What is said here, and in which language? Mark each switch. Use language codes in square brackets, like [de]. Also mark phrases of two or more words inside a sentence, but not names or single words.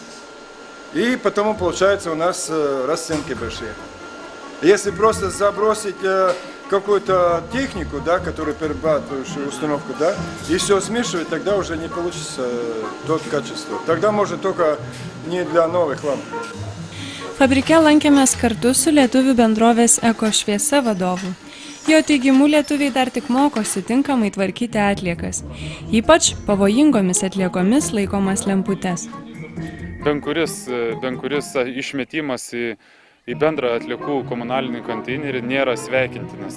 [ru] И потому получается у нас расценки большие. Если просто забросить какую-то технику, да, которую перерабатывающую установку, да, и все смешивать, тогда уже не получится тот качество. Тогда может только не для новых ламп. [lt] Fabrike lankėmės kartu su lietuvių bendrovės Ekošviesa vadovu. Jo teigimu, lietuviai dar tik mokosi tinkamai tvarkyti atliekas. Ypač pavojingomis atliekomis laikomas lemputes. Ben kuris išmetimas į bendrą atliekų komunalinį konteinerį nėra sveikintinas.